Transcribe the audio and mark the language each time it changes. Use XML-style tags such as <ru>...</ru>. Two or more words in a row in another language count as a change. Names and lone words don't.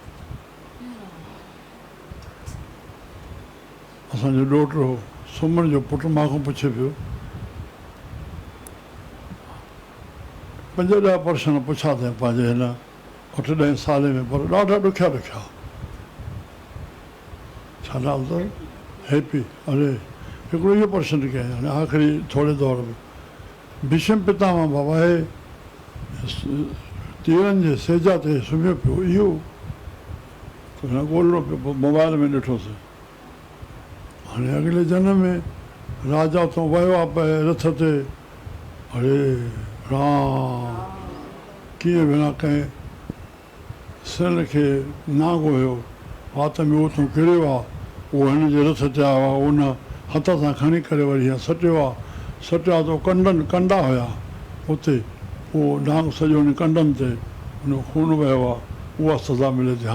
<sd>असांजो ॾोहिटो सुमन जो पुटु मां खां पुछे पियो, 5-10 प्रश्न पुछा अथई पंहिंजे हिन 8-10 साले में, पर ॾाढा ॾुखिया ॾुखिया। छा नालो अथव? हैप्पी। अरे हिकिड़ो इहो प्रश्न कयईं हाणे आख़िरी थोरे दौर में, भीष्म पितामह बाबा हे तीरनि जे सेजा ते सुम्हियो पियो, इहो त हिन ॻोल्हियो पियो, पोइ मोबाइल में ॾिठोसीं। हाणे अॻिले जनम में राजा उतां वियो आहे पए रथ ते। अरे राम, कीअं बिना कंहिं सिल खे नांगो हुयो, वात में उतां किरियो आहे, उहो हिन जे रथ ते आयो आहे, उन हथ सां खणी करे वरी हीअं सटियो आहे। सटियो आहे त कंडनि कंडा हुया उते, उहो नांग सॼो हुन कंडनि ते हुन खून वहियो आहे, उहा सज़ा मिले थी।</sd>